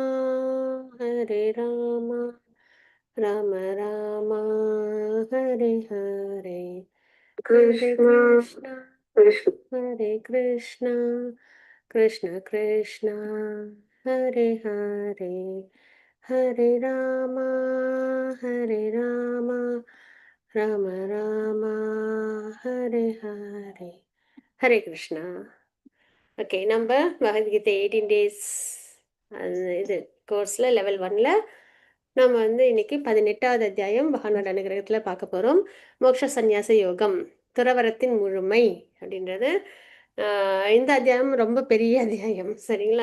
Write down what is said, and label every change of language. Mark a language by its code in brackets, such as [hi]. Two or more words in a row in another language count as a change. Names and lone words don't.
[sa] Hare Rama, Rama Rama, Hare Hare, Krishna, Krishna, Hare Krishna, Krishna Krishna, Hare Hare, Hare Rama, Hare Rama, Rama Rama, Hare Hare, Hare Krishna. [ta] ஓகே, நம்ம பகவத்கீதை 18 டேஸ் இது கோர்ஸில் லெவல் 1ல் நம்ம வந்து இன்னைக்கு 18வது அத்தியாயம் பகவானோட அனுகிரகத்தில் பார்க்க போகிறோம். மோட்ச சந்நியாச யோகம், துறவரத்தின் முழுமை அப்படின்றது. இந்த அத்தியாயம் ரொம்ப பெரிய அத்தியாயம், சரிங்களா?